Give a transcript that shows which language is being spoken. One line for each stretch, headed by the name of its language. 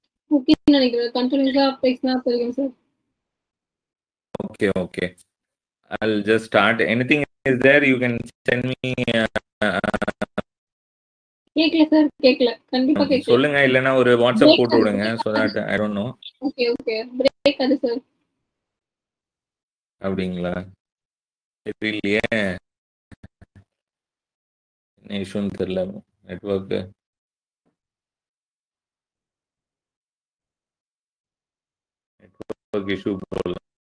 Tamil: Okay, நினைக்கிறேன். Continuous-ஆ பேசினா தெரியும் sir.
English: Okay. I'll just start. Anything is there, you can send me.
Tamil: கேக்கல sir, கேக்கல. கண்டிப்பா கேக்கல. சொல்லுங்க, இல்லைன்னா ஒரு வாட்ஸ்அப் போட்டு விடுங்க.
English: So that I don't know.
Tamil: Okay. Break அது சார். அப்படிங்களா? தெரியலையே, என்ன இஷ்யூன்னு தெரியல. நெட்வொர்க் இஷ்யூ போல.